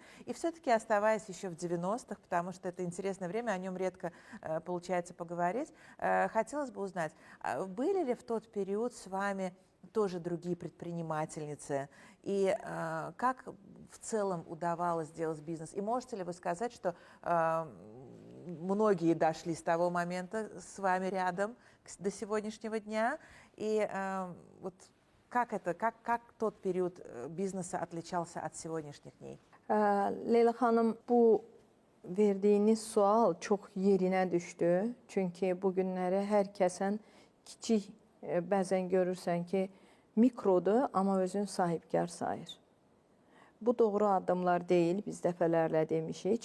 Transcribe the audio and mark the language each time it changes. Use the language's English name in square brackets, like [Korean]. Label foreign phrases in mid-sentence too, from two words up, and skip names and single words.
[Russian] И все-таки оставаясь еще в 90-х, потому что это интересное время, о нем редко получается поговорить, хотелось бы узнать, были ли в тот период с вами тоже другие предпринимательницы, и как в целом удавалось делать бизнес? И можете ли вы сказать, что многие дошли с того момента с вами рядом до сегодняшнего дня, и вот как tот период бизнеса отличался от сегодняшних дней? [Azerbaijani] Leyla xanım, bu verdiyiniz sual çox yerinə düşdü. Çünki bu günləri hər kəsən kiçik, bəzən görürsən ki, mikrodur, amma özünü sahibkar sayır. Bu doğru addımlar deyil, biz dəfələrlə demişik.